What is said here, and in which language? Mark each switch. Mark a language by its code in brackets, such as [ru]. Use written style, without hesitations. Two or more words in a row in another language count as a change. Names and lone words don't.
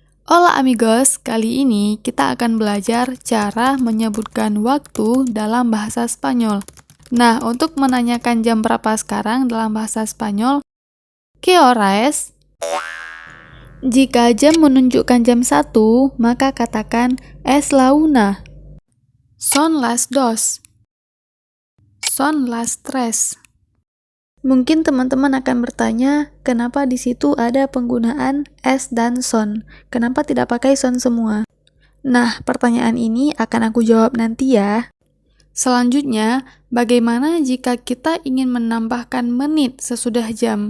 [es] Hola amigos, [id] kali ini kita akan belajar cara menyebutkan waktu dalam bahasa Spanyol. Nah, untuk menanyakan jam berapa sekarang dalam bahasa Spanyol, [es] ¿qué hora es? [id] Jika jam menunjukkan jam 1, maka katakan [es] es la una. Son las dos. Son las tres. [id] Mungkin teman-teman akan bertanya, kenapa di situ ada penggunaan es dan son? Kenapa tidak pakai son semua? Nah, pertanyaan ini akan aku jawab nanti ya. Selanjutnya, bagaimana jika kita ingin menambahkan menit sesudah jam?